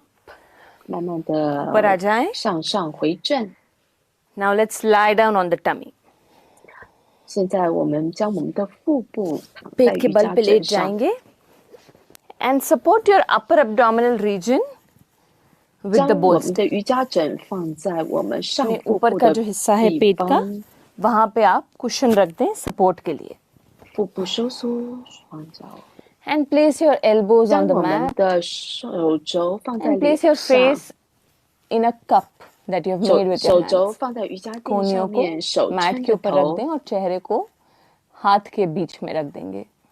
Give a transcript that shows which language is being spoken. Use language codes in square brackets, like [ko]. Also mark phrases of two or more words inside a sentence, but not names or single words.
[zh] 慢慢 [hi] ऊपर आ [zh] 的 [hi] जाएं. [zh] 向上回正。 [en] Now let's lie down on the tummy. [zh] 现在我们将我们的腹部躺在 [hi] पेट के [zh] 瑜 [hi] बल [zh] 伽 [hi] पे [zh] 枕 [hi] लेट [zh] 上， [hi] जाएंगे. [en] And support your upper abdominal region with [zh] 将 [en] the [zh] 我们 [en] bolster. [zh] 的瑜伽枕放在我们上 [hi] अपने [zh] 腹 [hi] ऊपर [zh] 部 [hi] का [zh] 的 [hi] जो हिस्सा है [zh] 地 [hi] पेट का [zh] 方， [hi] वहां पे आप कुशन रख दें सपोर्ट के लिए. [zh] 腹部收缩，双脚， [en] And place your elbows [zh] 将 [en] on the [zh] 我们 [en] mat [zh] 的手肘放在 [en] and [zh] 脸 [en] place your [zh] 上， [en] face in a cup that you have made with [zh] 手 [en] your [zh] 肘 [en] hands. [zh] 放在瑜伽垫 [hi] कोहनियों [zh] 上 [hi] को [zh] 面，手 [hi] मैट [zh] 撑 [hi] के [zh] 着 [hi] ऊपर रख [zh] 头 [hi] दें， और चेहरे को हाथ के बीच में रख देंगे.